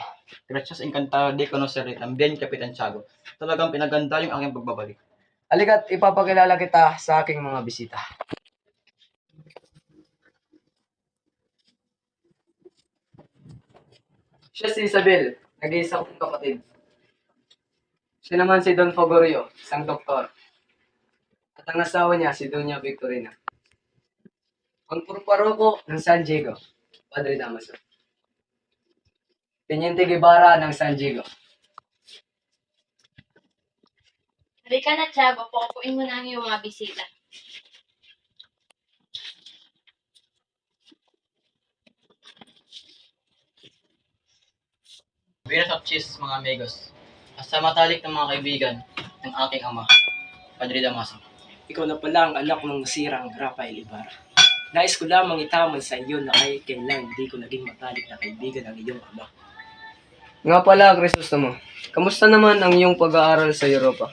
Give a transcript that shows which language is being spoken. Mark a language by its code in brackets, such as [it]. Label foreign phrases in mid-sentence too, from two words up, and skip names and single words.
[es] Gracias, encantado de conocerle también, Kapitan Tiago. [tl] Talagang pinaganda yung aking pagbabalik. Halika't ipapakilala kita sa aking mga bisita. Siya si Isabel, nag-iisa kong kapatid. Siya naman si Don Fogorio, isang doktor. At ang asawa niya si Doña Victorina. Ang purparoko ng San Diego, Padre Damaso. Teniente Guevara ng San Diego. Halika na, Tiago. Pakupuin mo na ang iyong mga bisita. [es] Buenas noches, [tl] mga amigos. Sa matalik ng mga kaibigan ng aking ama, Padre Damaso. Ikaw na pala ang anak ng nasirang Rafael Ibarra. Nais ko lamang itaman sa iyo na kahit kailan hindi ko naging matalik na kaibigan ng iyong ama. Nga pala, Crisostomo, kamusta naman ang iyong pag-aaral sa Europa?